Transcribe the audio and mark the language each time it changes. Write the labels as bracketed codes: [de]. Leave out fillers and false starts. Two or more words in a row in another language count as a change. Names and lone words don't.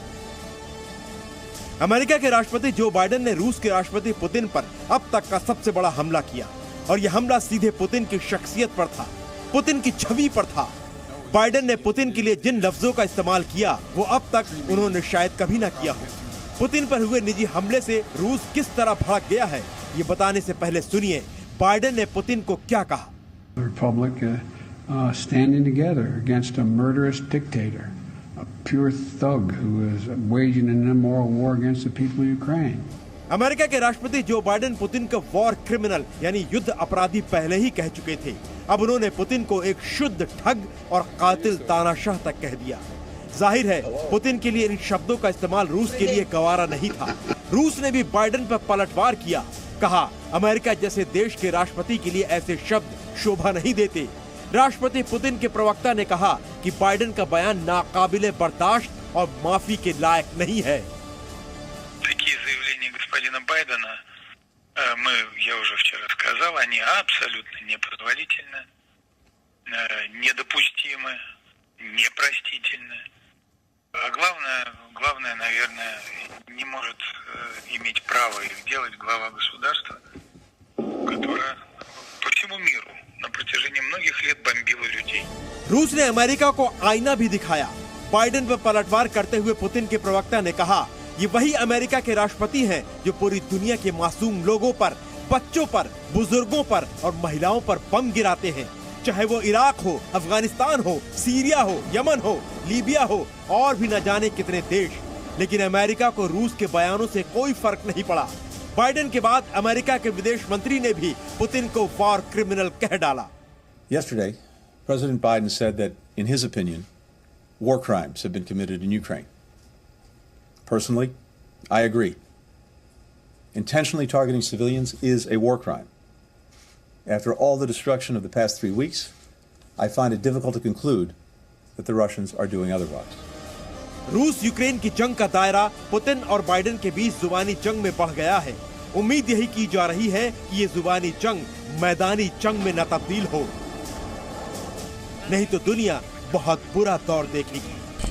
[hi] अमेरिका के राष्ट्रपति जो बाइडेन ने रूस के राष्ट्रपति पुतिन पर अब तक का सबसे बड़ा हमला किया और यह हमला सीधे पुतिन की शख्सियत पर था, पुतिन की छवि पर था। बाइडेन ने पुतिन के लिए जिन लफ्जों का इस्तेमाल किया वो अब तक उन्होंने शायद कभी ना किया हो। पुतिन पर हुए निजी हमले से रूस किस तरह भड़क गया है, ये बताने से पहले सुनिए बाइडेन ने पुतिन को क्या कहा। [en] Standing together against a murderous dictator, a pure thug who is waging an immoral war against the people of Ukraine. [hi] अमेरिका के राष्ट्रपति जो बाइडेन पुतिन को [en] war criminal [hi] यानी युद्ध अपराधी पहले ही कह चुके थे। अब उन्होंने पुतिन को एक शुद्ध ठग और कातिल तानाशाह तक कह दिया। जाहिर है पुतिन के लिए इन शब्दों का इस्तेमाल रूस के लिए गवारा नहीं था। रूस ने भी बाइडेन पर पलटवार किया, कहा अमेरिका जैसे देश के राष्ट्रपति के लिए ऐसे शब्द शोभा नहीं देते। राष्ट्रपति पुतिन के प्रवक्ता ने कहा कि बाइडेन का बयान नाकाबिले बर्दाश्त और माफी के लायक नहीं है। [ru] Такие заявления господина Байдена, я уже вчера сказал, они абсолютно непозволительны, недопустимы, непростительно. А главное, наверное, не может иметь право их делать глава государства, которое по всему миру на протяжении многих лет бомбило людей. [hi] रूस ने अमेरिका को आईना भी दिखाया। बाइडेन पर पलटवार करते हुए पुतिन के प्रवक्ता ने कहा, ये वही अमेरिका के राष्ट्रपति हैं जो पूरी दुनिया के मासूम लोगों पर, बच्चों पर, बुजुर्गों पर और महिलाओं पर बम गिराते हैं। चाहे वो इराक हो, अफगानिस्तान हो, सीरिया हो, यमन हो, लीबिया हो और भी न जाने कितने देश। लेकिन अमेरिका को रूस के बयानों से कोई फर्क नहीं पड़ा। बाइडेन के बाद अमेरिका के विदेश मंत्री ने भी पुतिन को [en] war criminal [hi] कह डाला। [en] Yesterday, President Biden said that, in his opinion, war crimes have been committed in Ukraine. Personally, I agree. Intentionally targeting civilians is a war crime. After all the destruction of the past 3 weeks, I find it difficult to conclude that the Russians are doing otherwise. [hi] रूस यूक्रेन की जंग का दायरा पुतिन और बाइडेन के बीच जुबानी जंग में बढ़ गया है। उम्मीद यही की जा रही है कि ये जुबानी जंग मैदानी जंग में न तब्दील हो, नहीं तो दुनिया बहुत बुरा दौर देखेगी।